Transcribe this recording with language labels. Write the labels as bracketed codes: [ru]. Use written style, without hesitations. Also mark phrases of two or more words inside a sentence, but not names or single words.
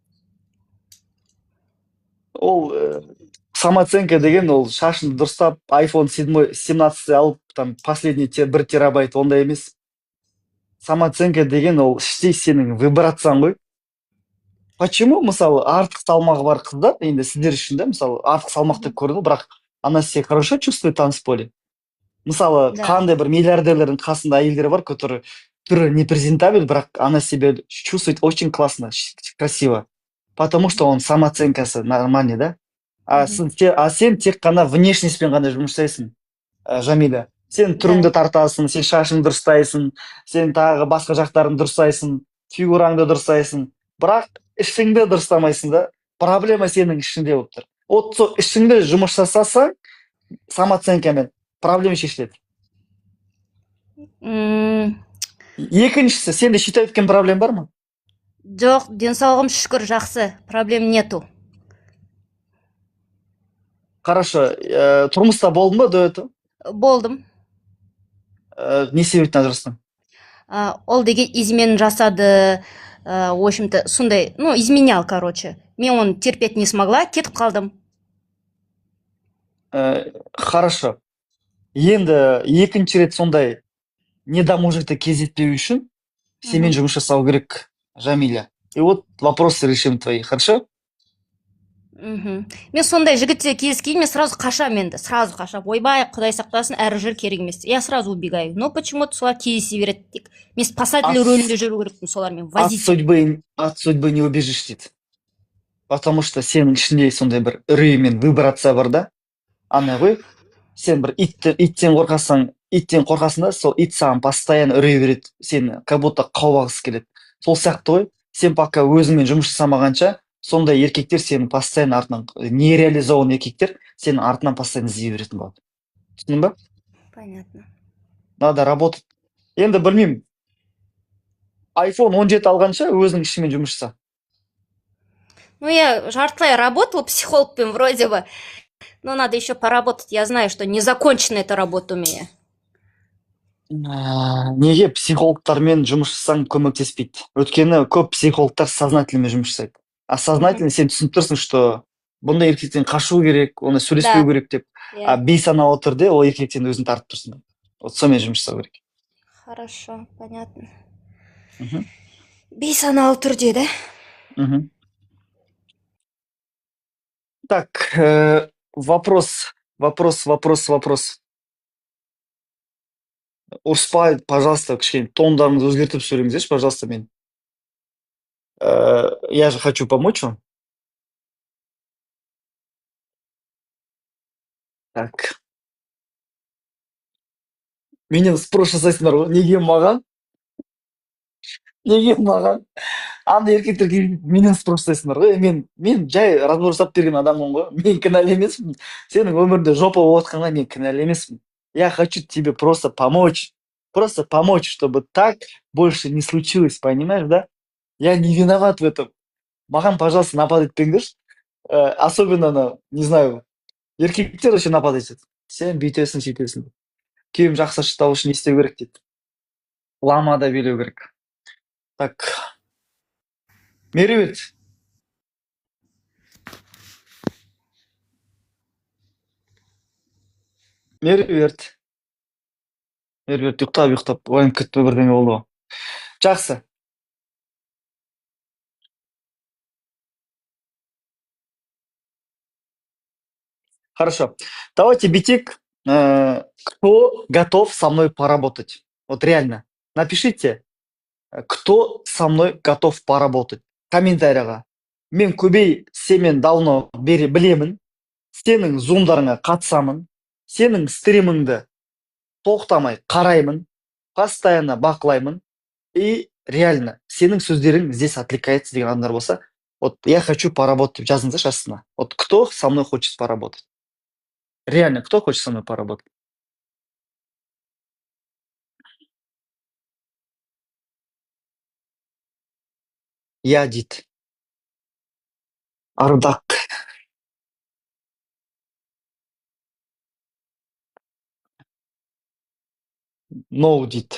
[kk] Ол самооценка деген ол шашыңды дұрыстап, iPhone 17 алып, [ru] там последний [kk] бір терабайт, ондай емес. Самооценка деген ол іштей сенің вибрацияң ғой. Почему мысалы артық салмағы бар қыздар, енді сіздер үшін да, мысалы артық салмақ деп көрінеді, бірақ [ru] она себя хорошо чувствует в танцполе. [kk] Мысалы [ru] Да. [kk] қандай бір миллиардерлердің қасында әйелдер бар, которые түрі непрезентабель, бірақ [ru] она себя чувствует очень классно, красиво. Потому что [kk] он самооценкасы нормальный, да? А сен тек қана внешностьпен ғана жұмыс жасайсың, Жамиля. Сен түріңді тартасың, сен шашыңды дұрыстайсың, сен тағы басқа жақтарын дұрыстайсың, фигураңды дұрыстайсың. Бірақ ішіңді дұрыстамайсың да. Проблема сенің ішіңде болып тұр. Вот сол ішіңді жұмыс жасасаң, самооценкамен проблема шешіледі. Екіншісі, сенде шитап еткен проблема бар ма? Жоқ, денсаулығым шүкір жақсы, [ru] проблем нету. Хорошо, [kk] тұрмыста болды ма [ru] до этого? [kk] Болдым. Не себептен ажырастың? Ол деген измен жасады, [ru] в общем-то, сондай, ну, изменял, короче. [kk] Мен оны [ru] терпеть не смогла, [kk] кетіп қалдым. [ru] Хорошо. [kk] Енді екінші рет сондай недомужикті кездеспеу үшін сенімен жұмыс жасау керек, Жамиля. [ru] И вот вопросы решим твои, хорошо? [kk] Мен сондай жігітте кездескенде мен сразу қашам, енді сразу қашам. Ойбай, құдай сақтасын, әрі жүр, керек емес. [ru] Я сразу убегаю. Но почему-то [kk] солар кездесе береді тек. Мен спасатель рөлінде жүру керекпін солармен, [ru] возить. От судьбы не убежишь дейді. Потому что [kk] сенің ішінде сондай бір үрей мен вибрация бар да. Ана ғой, сен бір иттен қорқасың да, сол ит саған постоянно үрей береді, сені [ru] как будто [kk] қаулағысы келеді. Сол сияқты ғой, сен пока өзіңмен жұмыс жасамағанша, сондай еркектер сенің постоянно артынан, нереализованный еркектер сенің артынан постоянно іздей беретін болады. Түсіндің ба? [ru] Понятно. Надо работать. [kk] Енді білмеймін, iPhone 17 алғанша өзің ішімен жұмыс жаса. [ru] Ну, я жартылай работала психологпен вроде бы, но надо еще поработать. Я знаю, что не закончена эта работа у меня. [kk] Неге психологтармен жұмыс жасаң көмектеспейді? Өйткені көп психологтар сознательныймен жұмыс жасайды. [ru] А сознательно [kk] сен түсініп тұрсың, что бұндай еркектен қашу керек, оны сөйлеспеу керек деп. А бейсаналы түрде ол еркектен өзін тартып тұрсың. Вот сонымен жұмыс жасау керек. [ru] Хорошо, понятно. [kk] Бейсаналы түрде, [ru] да? Так, вопрос. [kk] Ұрыспай, пожалуйста, кішкене тондарыңызды өзгертіп сөйлеңіздерші, пожалуйста, мен. [ru] Я же хочу помочь вам. Так. [kk] Менен спрос жасайсыңдар ғой. Неге маған? Андай еркектер менен спрос жасайсыңдар ғой. Мен жай разбор жасап берген адаммын ғой. Мен кінәлі емеспін. Сенің өмірінде жопа болып жатқанға мен кінәлі емеспін. [ru] Я хочу тебе просто помочь. Просто помочь, чтобы так больше не случилось, понимаешь, да? Я не виноват в этом. [kk] Маған, пожалуйста, напад етпеңдерші. [ru] Особенно, не знаю, [kk] еркектер еще напад етеді. Сен бүйтесің, сөйтесің. Күйеуім жақсы шыдау үшін не істеу керек дейді. Ламада билеу керек. Так. Меруерт. Меруерт, ұйықтап, оянып кетті бірдеңе болды ғой. Жақсы. [ru] Хорошо. Давайте битик. Кто готов со мной поработать? Вот реально. Напишите, кто со мной готов поработать. [kk] Комментарияға. Мен көбей семен давно білемін. Сенің зумдарыңа қатысамын. Сенің стриміңді тоқтамай қараймын. Постоянно бақылаймын. [ru] И реально, [kk] сенің сөздерің [ru] здесь отвлекается [kk] деген адамдар болса, [ru] вот я хочу поработать [kk] деп жазыңыздаршы астына. [ru] Вот кто со мной хочет поработать? Реально, кто хочет со мной поработать? [kk] Я дейді. Ардақ. No дейді.